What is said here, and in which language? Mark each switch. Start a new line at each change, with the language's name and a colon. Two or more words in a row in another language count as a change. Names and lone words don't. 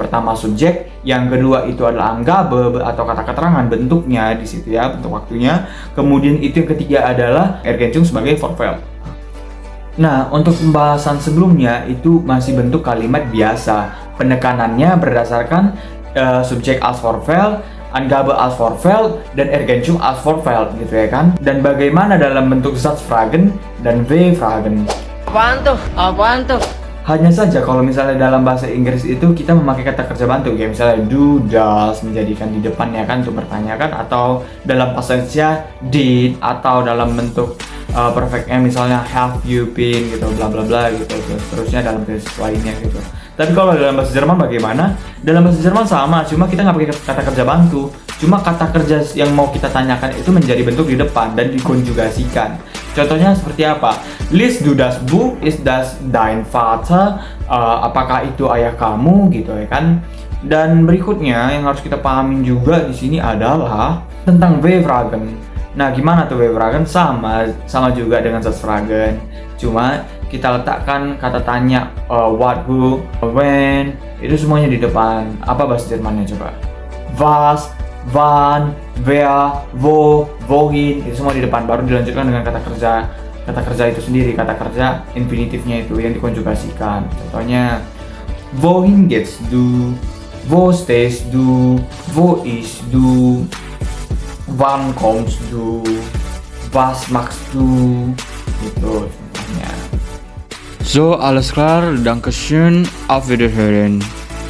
Indonesian: Pertama subjek, yang kedua itu adalah Angabe atau kata keterangan, bentuknya di situ ya, bentuk waktunya. Kemudian itu yang ketiga adalah Ergänzung sebagai Vorfeld. Nah, untuk pembahasan sebelumnya itu masih bentuk kalimat biasa. Penekanannya berdasarkan subjek
German: als Vorfeld,
Indonesian: Angabe
German: als Vorfeld,
Indonesian: dan Ergänzung
German: als Vorfeld
Indonesian: gitu ya kan. Dan bagaimana dalam bentuk Satzfragen dan W-Fragen. Apaan tuh? Hanya saja kalau misalnya dalam bahasa Inggris itu kita memakai kata kerja bantu, kayak misalnya do, does, menjadikan di depan ya kan untuk bertanyakan, atau dalam pasensnya did, atau dalam bentuk perfectnya misalnya
English: have you been
Indonesian: gitu, bla bla bla gitu, terusnya dalam case lainnya gitu. Tapi kalau dalam bahasa Jerman bagaimana? Dalam bahasa Jerman sama, cuma kita nggak pakai kata kerja bantu. Cuma kata kerja yang mau kita tanyakan itu menjadi bentuk di depan dan dikonjugasikan. Contohnya seperti apa?
German: Liest du das Buch? Ist das dein Vater?
Indonesian: Apakah itu ayah kamu gitu ya kan? Dan berikutnya yang harus kita pahamin juga di sini adalah tentang W-Fragen. Nah, gimana tuh W-Fragen? Sama juga dengan Satzfragen. Cuma kita letakkan kata tanya
English: what, who, when,
Indonesian: itu semuanya di depan. Apa bahasa Jermannya coba?
German: Was, wann, wer, wo, wohin,
Indonesian: itu semua di depan. Baru dilanjutkan dengan kata kerja itu sendiri, kata kerja infinitifnya itu yang dikonjugasikan. Contohnya,
German: wohin geht's du? Wo stehst du? Wo ist du? Wann kommst du? Was machst du?
Indonesian: Gitu contohnya.
German: So, alles klar. Dankeschön. Auf Wiederhören.